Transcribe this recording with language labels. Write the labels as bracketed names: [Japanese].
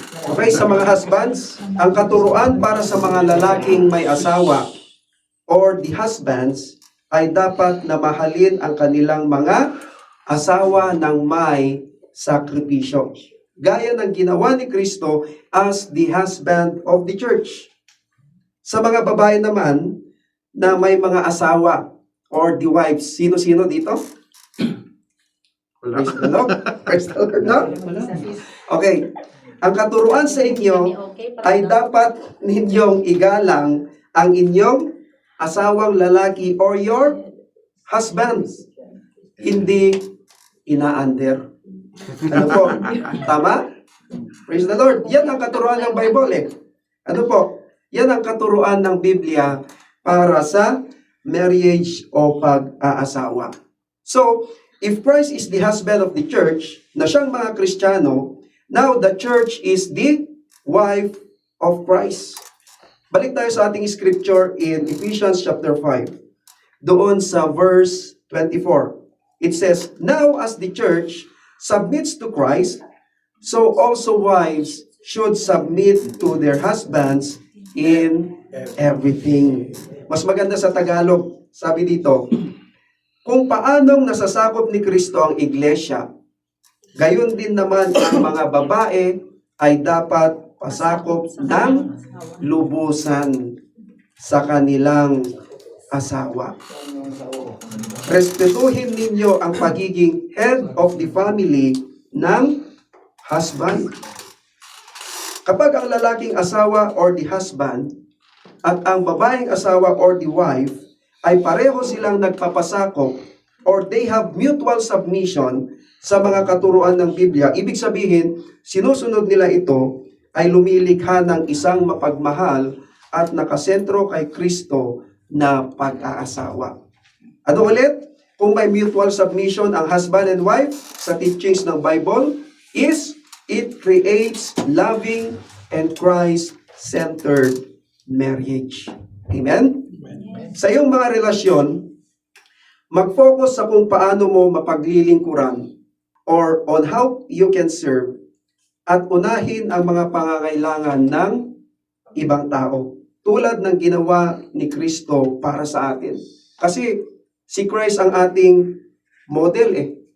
[Filipino] Okay, sa mga husbands, ang katuruan para sa mga lalaking may asawa [English] or the husbands [Filipino] ay dapat na mahalin ang kanilang mga asawa ng may sakripisyo. Gaya ng ginawa ni Kristo [English] as the husband of the church. [Filipino] Sa mga babae naman na may mga asawa [English] or the wives, [Filipino] sino-sino dito? Wala. [English] Praise the Lord. Praise the Lord, no? Okay. [Filipino] Ang katuruan sa inyo ay dapat ninyong igalang ang inyong asawang lalaki [English] or your husbands. [Filipino] Hindi ina-under. Ano po? Tama? [English] Praise the Lord. [Filipino] Yan ang katuruan ng Bible eh. Ano po? Yan ang katuruan ng Biblia para sa marriage o pag-aasawa. [English] So, if Christ is the husband of the church, [Filipino] na siyang mga Kristiyano, [English] now the church is the wife of Christ. [Filipino] Balik tayo sa ating scripture [English] in Ephesians chapter 5. [Filipino] Doon sa verse 24. [English] It says, now as the church submits to Christ, so also wives should submit to their husbands in everything. [Filipino] Mas maganda sa Tagalog, sabi dito, kung paanong nasasakop ni Kristo ang iglesia, gayon din naman ang mga babae ay dapat pasakop ng lubusan sa kanilang asawa. Respetuhin ninyo ang pagiging [English] head of the family [Filipino] ng husband. Kapag ang lalaking asawa [English] or the husband [Filipino] at ang babaeng asawa [English] or the wife [Filipino] ay pareho silang nagpapasakop [English] or they have mutual submission [Filipino] sa mga katuruan ng Biblia, ibig sabihin, sinusunod nila ito ay lumilikha ng isang mapagmahal at nakasentro kay Kristo na pag-aasawa. Ano ulit? Kung may [English] mutual submission ang husband and wife sa teachings ng Bible, is it creates loving and Christ-centered marriage. Amen? [Filipino] Sa iyong mga relasyon, mag-focus sa kung paano mo mapaglilingkuran [English] or on how you can serve [Filipino] at unahin ang mga pangangailangan ng ibang tao. Tulad ng ginawa ni Kristo para sa atin. Kasi si Christ ang ating model eh.